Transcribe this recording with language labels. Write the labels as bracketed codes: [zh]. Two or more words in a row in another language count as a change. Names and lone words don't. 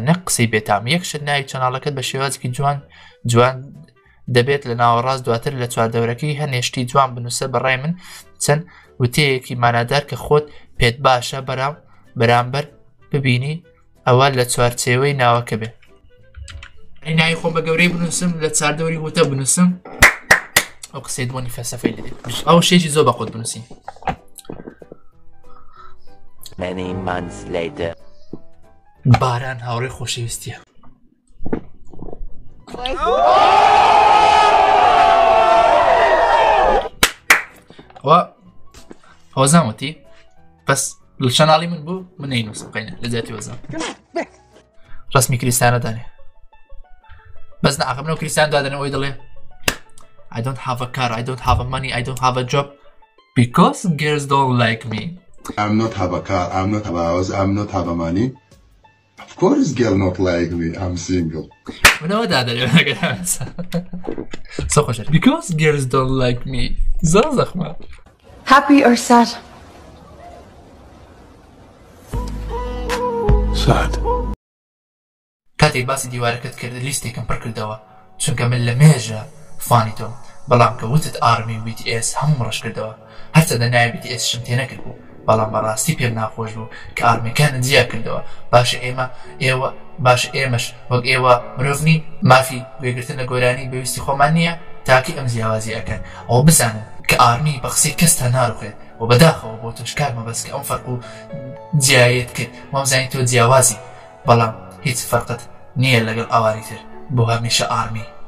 [ckb] نەک قسەی بێتام یەکشت ناوی چەناڵەکەت بە شێوازێکی جوان دەبێت لە ناوەڕاست دواتر لە چواردەورەکەی هەنێشتی جوان بنووسە بەڕای من چەند وتەیەکی مانادار کە خۆت پێت باشە بەرامبەر ببینی ئەوە لە چوارچێوەی ناوەکە بێ ناوی خۆم بە گەورەی بنووسم لە چاردەوری وتە بنووسم ئەو قسەی دووەنی فەلسەفەی لێ ئەو شێکی زۆر بە خۆت بنووسی [en] Many months later. [ckb] باران هاوڕێی خۆشەویستیە ئەوە زانوتی بەس لە چەناڵی من بوو من نەینووسم قەینە لە جاتی وەزان ڕسمی کریستیانە دانێ بەس نەعاقم نەو کریستیان دادەنەوەی دەڵێ [en] I don't have a car, I don't have a money, I don't have a job because girls don't like me. I'm not have a car, I'm not have a house, I'm not have a money. Of course girl not like me, I'm single. منەوە دادەنێ سۆ خۆشە because girls don't like me زۆر زەخمە Happy or sad? Sad. [ckb] کاتێک باسی دیوارەکەت کرد لیستێکم پڕ کردەوە چونکە من لە مێژە فانی تۆم بەڵام کە وتت ئارمی BTS هەموو ڕەش کردەوە هەرچەندە ناوی BTS شم تێ نەکرد بوو بەڵام بەڕاستی پێم ناخۆش بوو کە ئارمیەکانت جیا کردەوە باشە ئێمەش وەک ئێوە مرۆڤنی مافی وێگرتن لە گۆرانی بەویستی خۆمان نییە تاکی ئەم جیاوازی ئەەکەن ئەوە بزانن کە ئارمی بە قسەی کەس تا ناڕوخێت و بەداخەوە بۆ تۆش کارمە بەس کە ئەم فەرق و جیایەت کرد وەمزانی تۆ جیاوازی بەڵام هیچ فەرقت نییە لەگەڵ ئاواری تر بۆ هەمیشە ئارمی